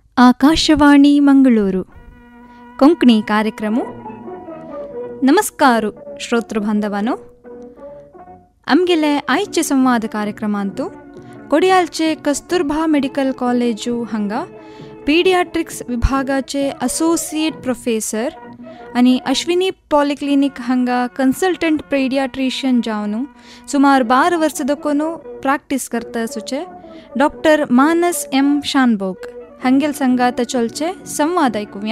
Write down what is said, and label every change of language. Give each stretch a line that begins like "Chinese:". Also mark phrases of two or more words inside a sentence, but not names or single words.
Konkani: ಆಕಾಶವಾಣಿ ಮಂಗಳೂರು ಕೊಂಕಣಿ ಕಾರ್ಯಕ್ರಮ. ನಮಸ್ಕಾರ ಶ್ರೋತೃ ಬಾಂಧವನು. ಆಮ್ಗೆಲೆ ಆಯ್ಚೆ ಸಂವಾದ ಕಾರ್ಯಕ್ರಮ ಅಂತೂ ಕೊಡಿಯಾಲ್ಚೆ ಕಸ್ತೂರ್ಬಾ ಮೆಡಿಕಲ್ ಕಾಲೇಜು ಹಂಗ ಪೀಡಿಯಾಟ್ರಿಕ್ಸ್ ವಿಭಾगाचे
English: associate professor
Konkani: आणि अश्विनी पॉलिक्लिनिक हांगा
English: consultant pediatrician
Konkani: जावन सुमार 12 वर्षदकोनू प्रॅक्टिस करता सुचे डॉक्टर मानस एम शानभोग हंगेल संगात चलचे संवाद ऐकूया.